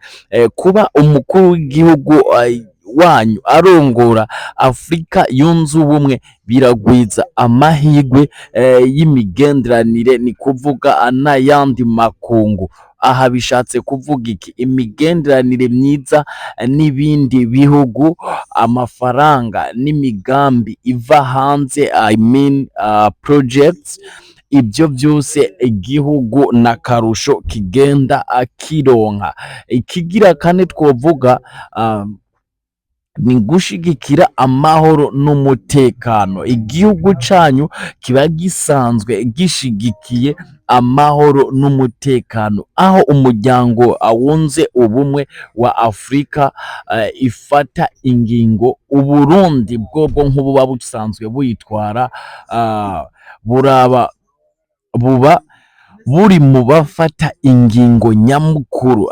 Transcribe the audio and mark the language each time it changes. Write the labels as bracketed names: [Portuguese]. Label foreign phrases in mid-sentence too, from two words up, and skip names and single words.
[Rundi] Kuba umukuru w'igihugu wanyu arongora Afrika yunze ubumwe biragwiza amahirwe y'imigenderanire, ni kuvuga n'ayandi makungu. Aha bishatse kuvuga iki? Imigenderanire myiza n'ibindi bihugu, amafaranga n'imigambi iva hanze, [English] I mean projects. [Rundi] Ibyo byose igihugu na karusho kigenda akironka. Ikigira kane twovuga ni gushigikira amahoro n'umutekano. Igihugu canyu kiba gisanzwe gishigikiye amahoro n'umutekano, aho umuryango wunze ubumwe wa Afrika ifata ingingo Uburundi bwobwo nk'ububa busanzwe buyitwara buba buri mu bafata ingingo nyamukuru.